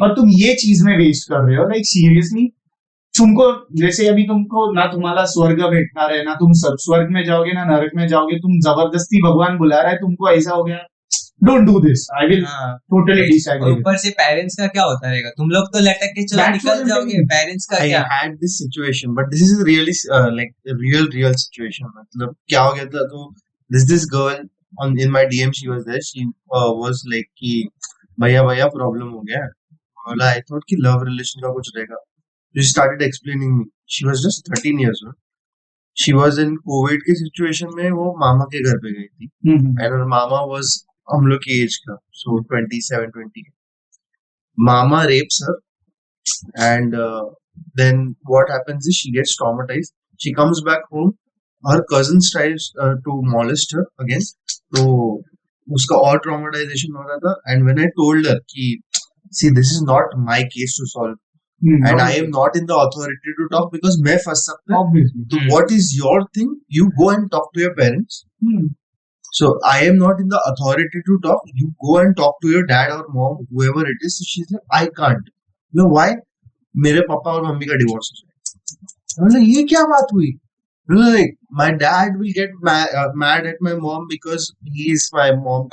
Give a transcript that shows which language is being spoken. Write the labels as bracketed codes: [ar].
[hi] और तुम ये चीज में वेस्ट कर रहे हो। लाइक सीरियसली, तुमको जैसे अभी तुमको ना तुम्हारा स्वर्ग भेटणार है, ना तुम स्वर्ग में जाओगे ना नरक में जाओगे, तुम जबरदस्ती भगवान बुला रहा है तुमको, ऐसा हो गया। [en] Don't do this, I will totally disagree. [hi] ऊपर से पेरेंट्स का क्या होता रहेगा, तुम लोग तो लटक के चलो निकल जाओगे, पेरेंट्स का क्या। [en] I had this situation, but this is really like a real situation. [hi] मतलब क्या हो गया था, [en] तो this girl in my DM, she was there. She was like [hi] कि भैया प्रॉब्लम हो गया। बोला [en] I thought [hi] कि लव रिलेशन का कुछ रहेगा। [en] She started explaining me. She was just 13 years old. [hi] She was in COVID के सिचुएशन में, वो मामा के घर पे गई थी, and her मामा was हम लोग की एज का, so 27-20. [en] Mama rapes her, and then what happens is she gets traumatized. She comes back home. Her cousin tries to molest her again. [hi] तो उसका और traumatization हो रहा था. [en] And when I told her कि see, this is not my case to solve. and I am not in the authority to talk because [hi] मैं फंस सकता हूँ. [en] Obviously. So what is your thing? You go and talk to your parents. So I am not in the authority to talk. You go and talk to your dad or mom, whoever it is. So she's like, I can't. You know why? [hi] मेरे पापा और mummy का divorce हो जाए. [en] I'm like, [hi] ये क्या बात हुई? [en] Like, my dad will get mad at my mom because he is my mom.